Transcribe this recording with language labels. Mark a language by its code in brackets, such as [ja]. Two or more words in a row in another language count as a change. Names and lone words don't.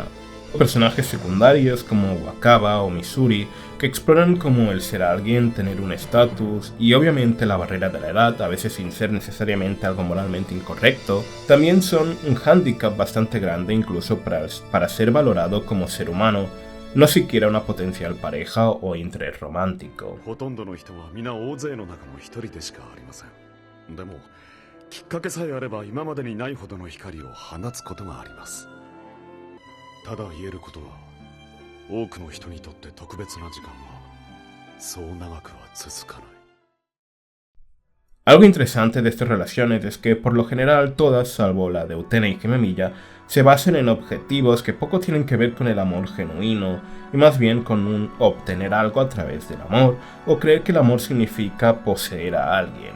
[es] Personajes secundarios como Wakaba o Missouri que exploran cómo el ser alguien, tener un estatus y obviamente la barrera de la edad, a veces sin ser necesariamente algo moralmente incorrecto, también son un hándicap bastante grande incluso para ser valorado como ser humano, no siquiera una potencial pareja o interés romántico. [ja] ただ言えることは、多くの人にとって特別な時間はそう長くは続かない。 [es] Algo interesante de estas relaciones es que por lo general todas, salvo la de Utena y Himemiya, se basan en objetivos que poco tienen que ver con el amor genuino y más bien con un obtener algo a través del amor o creer que el amor significa poseer a alguien.